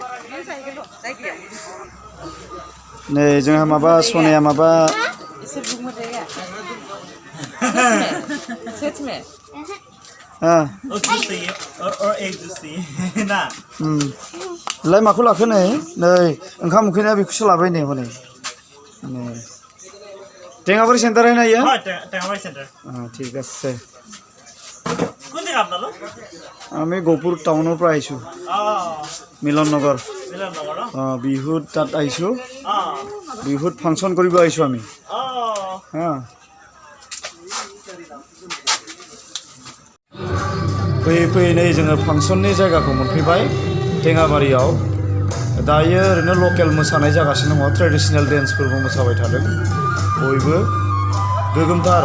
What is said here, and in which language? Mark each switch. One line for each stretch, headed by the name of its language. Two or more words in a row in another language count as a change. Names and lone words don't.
Bodo: नै जोंहा माबा सनाया माबा लाय माखौ लाखो नै ओंखाम उखैनाया बेखौसो लाबाय नै हनै टेङाबारि सेन्टार
Hindi: है ना ये?
Bodo: टेङाबारि सेन्टार।
Bangla: ঠিক আছে। কোন জায়গা আপনার?
Assamese: আমি গহপুর টাউনৰ পৰা আহিছোঁ মিলন নগৰ। বিহুত তাত আহিছোঁ বিহুত ফাংচন কৰিব আহিছোঁ আমি।
Bodo: फैयै नै जोङो फांसननि जायगाखौ मोनफैबाय टेङाबारियाव। दायो ओरैनो लकेल मोसानाय जागासिनो दङ ट्रेडिसनेल डेन्सफोरबो मोसाबाय थादों बयबो गोगोमथार।